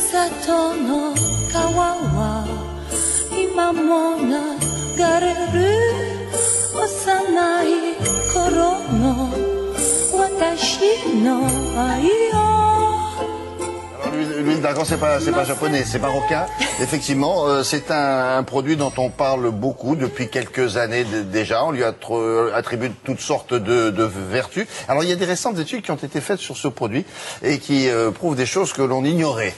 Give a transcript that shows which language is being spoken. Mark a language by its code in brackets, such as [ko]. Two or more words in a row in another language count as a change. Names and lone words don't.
[ja] との川は今も流れる幼い頃の私の愛を。 [fr] L'huile d'argan, c'est pas japonais, c'est marocain. Effectivement, c'est un produit dont on parle beaucoup depuis quelques années déjà. On lui attribue toutes sortes de vertus. Alors, il y a des récentes études qui ont été faites sur ce produit et qui prouvent des choses que l'on ignorait.